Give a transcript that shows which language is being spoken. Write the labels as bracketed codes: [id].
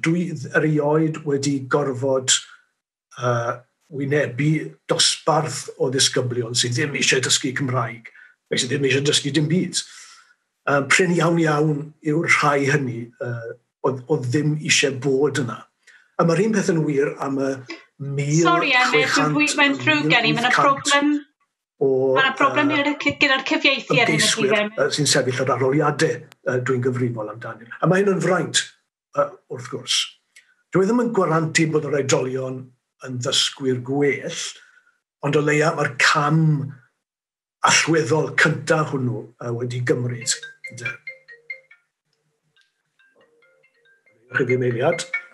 [cy] Dwi erioed wedi gorfod wynebu dosbarth o ddisgyblion sydd ddim eisiau dysgu Cymraeg, sydd ddim eisiau dysgu dim byd. Prin iawn yw'r rhai hynny o ddim eisiau bod yna. A mae'r un peth yn wir am y 1,600... [en] Sorry, Emyr, we went through getting a problem. [cy] Mae'n problem gyda'r cyfieithu ar hyn y bryd. Sy'n sefyll ar aroliadau dwi'n gyfrifol amdano. A mae hyn yn fraint, wrth gwrs. Dwi ddim yn gwarantu bod yr oedolion yn ddysgwyr gwell, ond o leia mae'r cam allweddol cyntaf hwnnw wedi gymryd. Chydig eiliad.